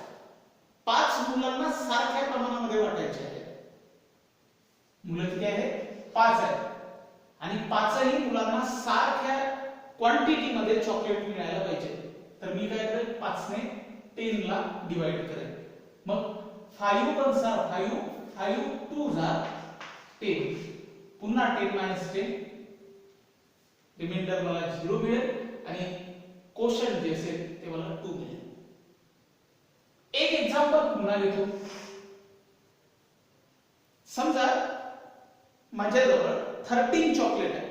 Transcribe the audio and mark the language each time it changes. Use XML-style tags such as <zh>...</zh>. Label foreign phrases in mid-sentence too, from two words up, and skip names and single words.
<mr>5 मुलांना सारख्या प्रमाणामध्ये वाटायचे आहेत. मुलं किती आहेत, 5 आहेत आणि 5ही मुलांना सारख्या क्वांटिटी मध्ये चॉकलेट मिळायला पाहिजे. तर मी काय करेल, 5 ने 10 ला डिवाइड करेल. मग</mr> <en>5 1s are 5, 5 2s are 10.</en> <mr>पुन्हा 10 minus 10, रिमाइंडर मला 0 मिळेल आणि क्वोशंट जे असेल ते मला 2 मिळेल. एक एक्झाम्पल पुन्हा घेतो. समजा माझ्याजवळ 13 चॉकलेट आहे.</mr>